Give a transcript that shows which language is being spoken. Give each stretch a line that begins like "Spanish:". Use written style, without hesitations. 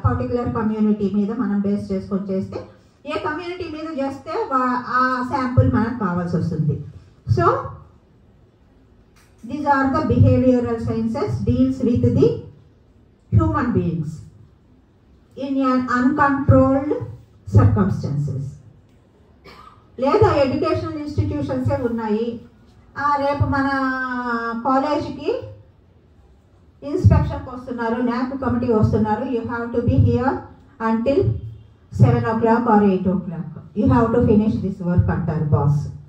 Telugu: Particular community మీద మనం base చేసుకొని చేస్తే ఏ కమ్యూనిటీ మీద చేస్తే ఆ శాంపుల్ మనకు కావాల్సి వస్తుంది.
English: So these are the behavioral sciences deals with the human beings in an uncontrolled circumstances.
Telugu: లేదా ఎడ్యుకేషనల్ ఇన్స్టిట్యూషన్సే ఉన్నాయి. రేపు మన కాలేజీకి ఇన్స్పెక్షన్కి వస్తున్నారు, NAAC కమిటీ వస్తున్నారు.
English: You have to be here until 7 o'clock or 8 o'clock. You have to finish this work అంటారు boss.